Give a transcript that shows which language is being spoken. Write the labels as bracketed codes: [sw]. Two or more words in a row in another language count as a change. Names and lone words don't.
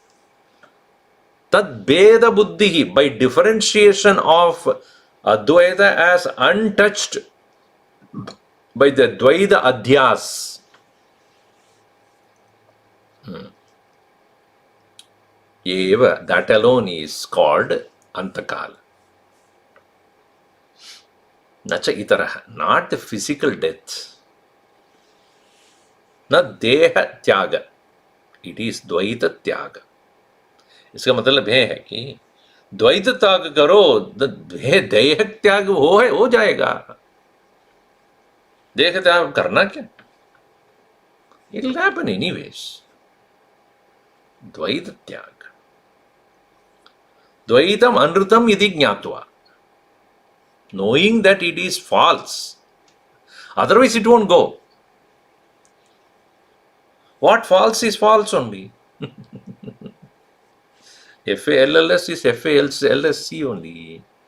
[sa] Tad Beda Buddhihi, [en] by differentiation of Advaita as untouched by the [sa] Dvaita Adhyas. [en] Eva, that alone is called Antakala. [sa] Nacha itaraha, [en] not the physical death. Not [sa] Deha Tyaga. [en] It is [sa] Dvaita Tyaga. [hi] इसका मतलब यह है कि द्वैत त्याग करो, देह त्याग हो जाएगा. देह त्याग करना क्या? [en] It will happen anyways. [sa] Dvaita Tyaga. Dvaitam anrutam iti jnatva. [en] Knowing that it is false. Otherwise it won't go. What false is false only. FALLS is FALSC only.